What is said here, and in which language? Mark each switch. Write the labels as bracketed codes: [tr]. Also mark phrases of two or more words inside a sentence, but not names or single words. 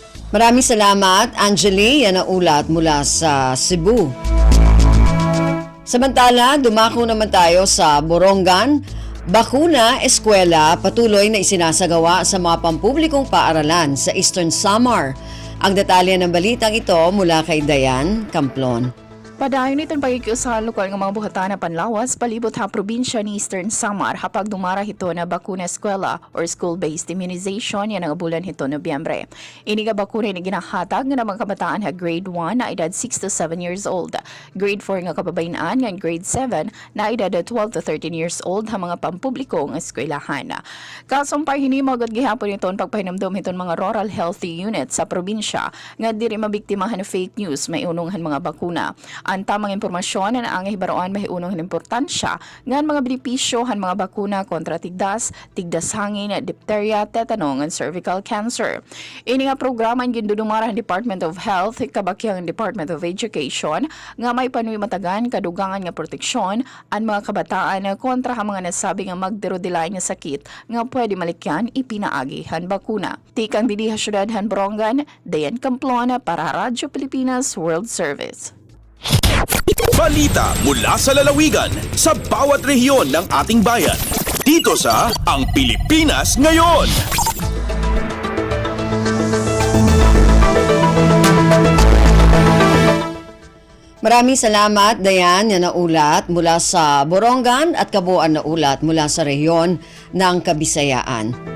[tl] Maraming salamat, Angeli. Yan ang ulat mula sa Cebu. Samantala, dumako naman tayo sa Borongan. Bakuna, eskwela, patuloy na isinasagawa sa mga pampublikong paaralan sa Eastern Samar. Ang detalye ng balitang ito mula kay Dayan Camplon. [war] Padayon itong pagkikiusahan lokal ng mga buhatan na panlawas palibot ha probinsya ni Eastern Samar hapag dumara hito na bakuna eskwela or [en] school-based immunization [war] yan ang bulan hito Nobyembre. Ini nga bakuna ni ginahatag ng mga kabataan ha grade 1 na edad 6 [en] to 7 years old, [war] grade 4 nga kababayan nga grade 7 na edad 12 [en] to 13 years old [war] ha mga pampublikong eskwelahan. Kasumpay hinimog at gihapon iton pagpahinamdom hiton mga [en] rural healthy units [war] sa probinsya nga diri mabiktimahan ng [en] fake news [war] may unonghan mga bakuna. Ang tamang impormasyon na ang hibaroan mahiunong importansya ng mga benepisyo han mga bakuna kontra tigdas hangin, diphtheria, tetanong, and [en] cervical cancer. [war] Ini nga programa ang gindudumara ng Department of Health, kabakyang Department of Education, nga may panuimatagan kadugangan nga proteksyon ang mga kabataan kontra ang mga nasabi nga magderodilay nga sakit nga pwede malikyan ipinaagi han bakuna. Tikang didiha syudad han Borongan, Dayan Camplon para Radyo Pilipinas World Service. [tl] Balita mula sa lalawigan sa bawat rehiyon ng ating bayan. Dito sa Ang Pilipinas Ngayon. Maraming salamat, Dayan, yan na ulat mula sa Borongan at kabuuan na ulat mula sa rehiyon ng Kabisayaan.